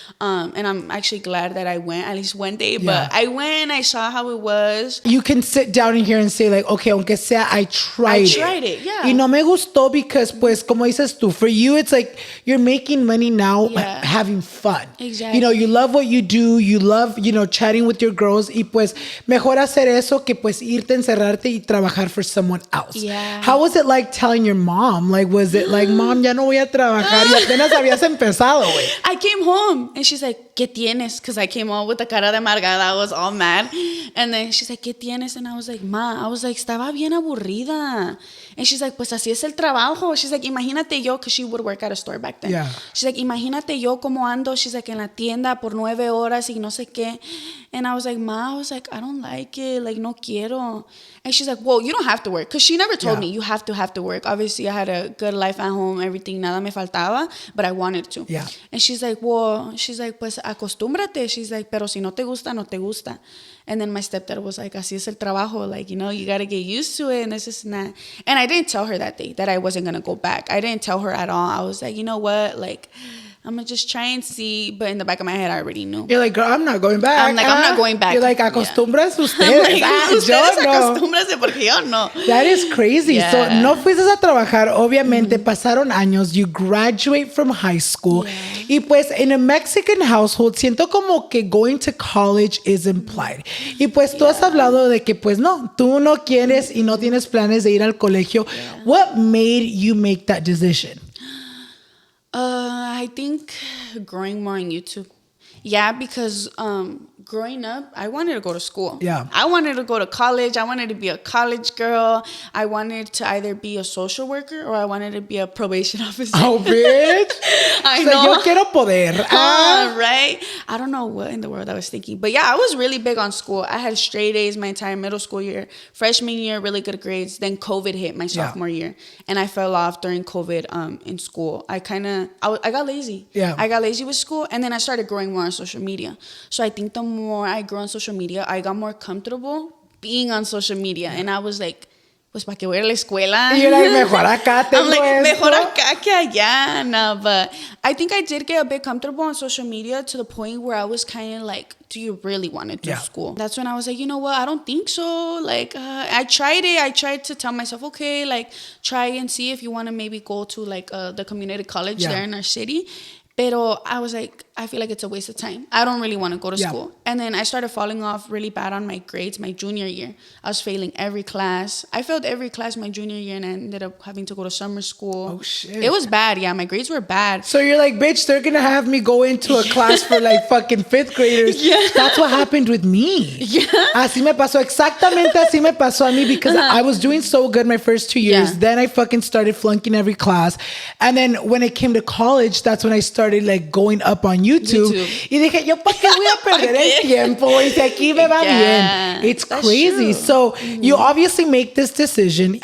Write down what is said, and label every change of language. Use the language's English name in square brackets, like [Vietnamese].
[English] And I'm actually glad that I went at least one day. But I went, I saw how it was. You can sit down in here and say like, okay, aunque sea, I tried it. Yeah. [Spanish] Y no me gustó [English] because, [Spanish] pues, como dices tú, [English] for you, it's like you're making money now, having fun. Exactly. You know, you love what you do. You love, you know, chatting with your girls. [Spanish] Y pues, mejor hacer eso que pues irte, encerrarte y trabajar [English] for someone else. Yeah. How was it like telling your mom? Like, was it like, mom, [Spanish] ya no voy a trabajar? Y apenas apenas habías empezado, güey. [English] I came home and she's like, [Spanish] ¿qué tienes? [English] Because I came home with the [Spanish] cara de amargada. [English] I was all mad. And then she's like, [Spanish] ¿qué tienes? [English] And I was like, ma, I was like, [Spanish] estaba bien aburrida. [English] And she's like, [Spanish] pues así es el trabajo. [English] She's like, [Spanish] imagínate yo, [English] because she would work at a store back then. Yeah. She's like, [Spanish] imagínate yo como ando. [English] She's like, [Spanish] en la tienda por 9 horas y no sé qué. [English] And I was like, ma, I was like, I don't like it. Like, [Spanish] no quiero. [English] And she's like, well, you don't have to work. Because she never told me you have to work. Obviously, I had a good life at home, everything, [Spanish] nada me faltaba, [English] but I wanted to. Yeah. And she's like, well, she's like, [Spanish] pues acostúmbrate. [English] She's like, [Spanish] pero si no te gusta, no te gusta. [English] And then my stepdad was like, [Spanish] así es el trabajo. [English] Like, you know, you got to get used to it and this is not. And I didn't tell her that day that I wasn't going to go back. I didn't tell her at all. I was like, you know what? Like, I'm going to just try and see. But in the back of my head, I already knew. You're like, girl, I'm not going back. I'm like, I'm not going back. You're like, [Spanish] acostumbras ustedes. [English] I'm like, ustedes [Spanish] yo no. acostúmbrense porque yo no. [English] That is crazy. Yeah. [Spanish] So, no fuiste a trabajar. Obviamente, pasaron años. [English] You graduate from high school. Yeah. [Spanish] Y pues, [English] in a Mexican household, [Spanish] siento como que [English] going to college is implied. [Spanish] Y pues, tú has hablado de que, pues, no, tú no quieres y no tienes planes de ir al colegio. [English] Yeah. What made you make that decision? I think growing more on YouTube. Yeah, because growing up, I wanted to go to school. Yeah. I wanted to go to college. I wanted to be a college girl. I wanted to either be a social worker or I wanted to be a probation officer. Oh, bitch. I so know. [Spanish] Yo quiero poder. [English] Right? I don't know what in the world I was thinking. But yeah, I was really big on school. I had straight A's my entire middle school year. Freshman year, really good grades. Then COVID hit my sophomore year. And I fell off during COVID in school. I got lazy. Yeah. I got lazy with school. And then I started growing more on social media. So I think the more I grew on social media, I got more comfortable being on social media. And I was like, [Spanish] pues para que voy a la escuela. [English] You're like, [Spanish] mejor acá tengo [English] I'm like, [Spanish] esto. mejor acá que allá. [English] No, but I think I did get a bit comfortable on social media to the point where I was kind of like, do you really want to do school? That's when I was like, you know what? I don't think so. Like, I tried it. I tried to tell myself, okay, like, try and see if you want to maybe go to like the community college there in our city. Pero I was like, I feel like it's a waste of time. I don't really want to go to school. And then I started falling off really bad on my grades my junior year. I was failing every class. I failed every class my junior year and I ended up having to go to summer school. Oh, shit. It was bad. Yeah, my grades were bad. So you're like, bitch, they're going to have me go into a class for like fucking 5th graders. Yeah. That's what happened with me. Yeah. [Spanish] Así me pasó. Exactamente así me pasó a mí [English] because I was doing so good my first 2 years. Yeah. Then I fucking started flunking every class. And then when it came to college, that's when I started like going up on YouTube. [Spanish] Y dije, yo, ¿para qué voy a perder el tiempo? Y si aquí me va bien. [English] It's crazy. True. So you obviously make this decision.